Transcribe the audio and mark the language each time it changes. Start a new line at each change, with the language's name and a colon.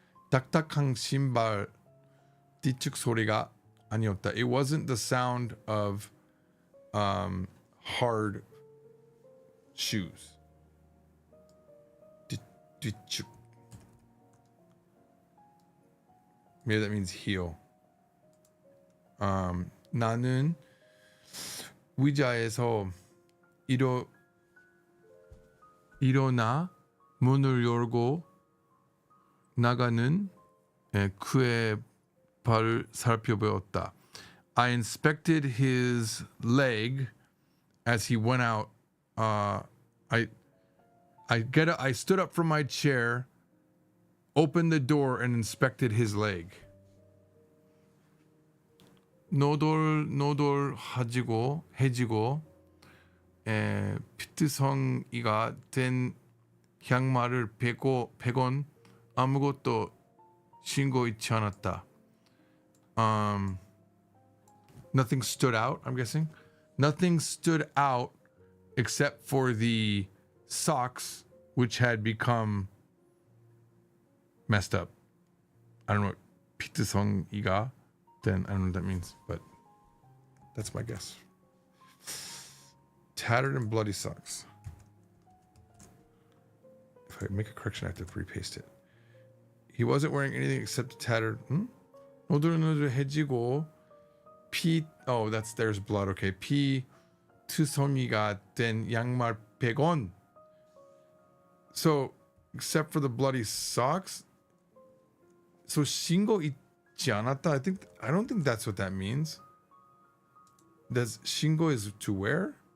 Korean: 딱딱한 신발 뒤축 소리가 아니었다.
English: It wasn't the sound of hard shoes.
Korean: 뒤축.
English: Maybe that means heel.
Korean: 나는 의자에서 일어나 문을 열고 나가는 그의 발을 살펴보았다.
English: I inspected his leg as he went out. I stood up from my chair, opened the door, and inspected his leg.
Korean: 노돌노돌해지고 피트성이가 된 양말을 빼곤 아무것도 신고 있지 않았다.
English: Nothing stood out, I'm guessing. Nothing stood out except for the socks, which had become messed up. I don't know what 피트성이가 then. I don't know what that means, but that's my guess. Tattered and bloody socks. If I make a correction, I have to repaste it. He wasn't wearing anything except tattered.
Korean: 노들노들해지고
English: oh, there's blood. Okay.
Korean: 피투성이가 된 양말 빼곤.
English: So, except for the bloody socks.
Korean: So 신고 있지 않았다.
English: I don't think that's what that means. Does 신고 is to wear?